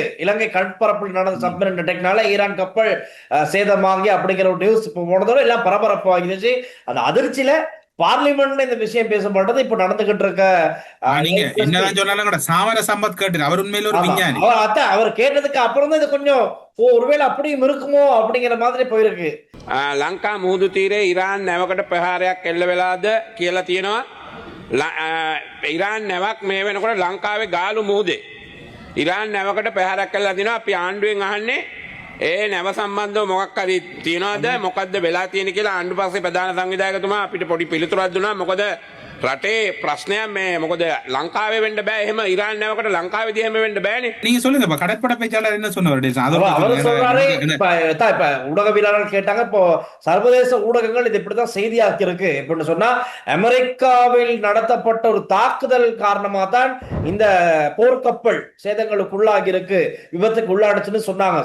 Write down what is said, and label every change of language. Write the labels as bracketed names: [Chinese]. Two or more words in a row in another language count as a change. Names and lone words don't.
[Tamil] இலங்கை கடற்பரப்பில் நடந்த [English] submarine attackனால [Tamil] ஈரான் கப்பல் சேதமாகி அப்படிங்கிற ஒரு நியூஸ் இப்ப போனதோட எல்லாம் பரபரப்பு ஆகிடுச்சு. அந்த அதிர்ச்சியில பார்லிமெண்ட்ல இந்த விஷயம் பேசப்பட்டது. இப்ப நடந்துகிட்டு இருக்க நீங்க என்னதான் சொன்னாலும் கூட சாமர சம்பத் கேட்டு அவர் உண்மையில ஒரு விஞ்ஞானி. அவர் கேட்டதுக்கு அப்புறம் தான் இது கொஞ்சம் ஒருவேளை அப்படியும் இருக்குமோ அப்படிங்கிற மாதிரி போயிருக்கு. [Sinhala] ලංකා මුහුදු තීරේ ඉරාන් නැවකට ප්‍රහාරයක් එල්ල වෙලාද කියලා තියෙනවා. ඉරාන් නැවක් මේ වෙනකොට ලංකාවේ ගාලු මුහුදේ ඉරාන් නැවකට ප්‍රහාරයක් කළා දිනවා. අපි ආණ්ඩුවෙන් අහන්නේ ඒ නැව සම්බන්ධව මොකක් හරි තියනවාද, මොකද්ද වෙලා තියෙන්නේ කියලා ආණ්ඩු පස්සේ ප්‍රධාන සංවිධායකතුමා අපිට පොඩි පිළිතුරක් දුන්නා. මොකද රටේ ප්‍රශ්නයක් මේ මොකද ලංකාවේ වෙන්න බෑ. එහෙම ඉරාන් නැවකට ලංකාවේදී එහෙම වෙන්න බෑනේ. [Tamil] நீங்க சொல்லுங்க. கடற்படை பேச்சாளர் என்ன சொன்னாரு? அவர் சொல்றாரு. இப்ப ஊடகவியலாளர்கள் கேட்டாங்க, இப்போ சர்வதேச ஊடகங்கள் இது இப்படிதான் செய்தியாக்கி இருக்கு அப்படின்னு சொன்னா, அமெரிக்காவில் நடத்தப்பட்ட ஒரு தாக்குதல் காரணமா தான் இந்த போர்க்கப்பல் சேதங்களுக்குள்ளாகி இருக்கு, விபத்துக்கு உள்ளாடுச்சுன்னு சொன்னாங்க.